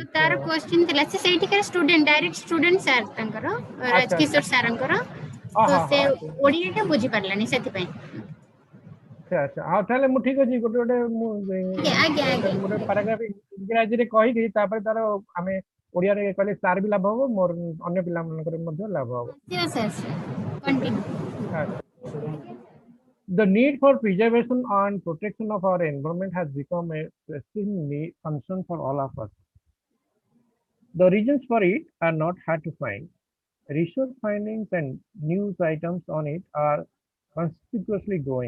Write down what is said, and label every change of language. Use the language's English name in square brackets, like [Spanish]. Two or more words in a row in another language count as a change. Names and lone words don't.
[Odia] ତ ତାର କ୍ୱେଶ୍ଚିନ୍ ଥିଲା, ସେ ସେଇଠିକାର ଷ୍ଟୁଡେଣ୍ଟ, [English] direct student sir [Odia] ତାଙ୍କର, ରାଜକିଶୋର ସାରଙ୍କର, ତ ସେ ଓଡିଆଟା ବୁଝିପାରିଲାନି ସେଥିପାଇଁ। ଆଚ୍ଛା ଆଚ୍ଛା, ଆଉ ତାହେଲେ ମୁଁ ଠିକ ଅଛି, ଗୋଟେ ପାରାଗ୍ରାଫ ଇଂରାଜୀରେ କହିକି ତାପରେ ତାର ଆମେ ଓଡିଆରେ କହିଲେ ତାର ବି ଲାଭ ହବ, ମୋର ଅନ୍ୟ ପିଲାମାନଙ୍କର ମଧ୍ୟ ଲାଭ ହବ। [English] The need for preservation and protection of our environment has become a pressing concern for all of us. The reasons for it are not hard to find. Research findings and news items on it are conspicuously growing.